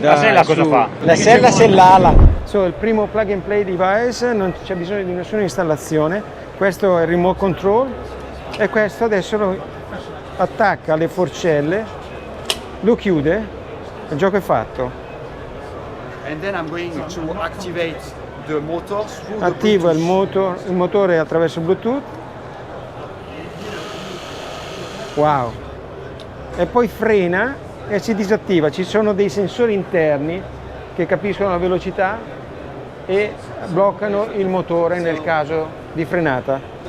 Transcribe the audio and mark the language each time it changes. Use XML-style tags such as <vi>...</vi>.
<it>la sella cosa fa? La sella sellala. Il primo plug and play device, non c'è bisogno di nessuna installazione. Questo è il remote control. E questo adesso lo attacca alle forcelle, lo chiude, il gioco è fatto.</it> <en>And then I'm going to activate the motor through the</en> <it>Attiva</it> <en>Bluetooth.</en> <it>il motore attraverso Bluetooth. Wow! E poi frena e si disattiva. Ci sono dei sensori interni che capiscono la velocità e bloccano il motore nel caso di frenata.</it>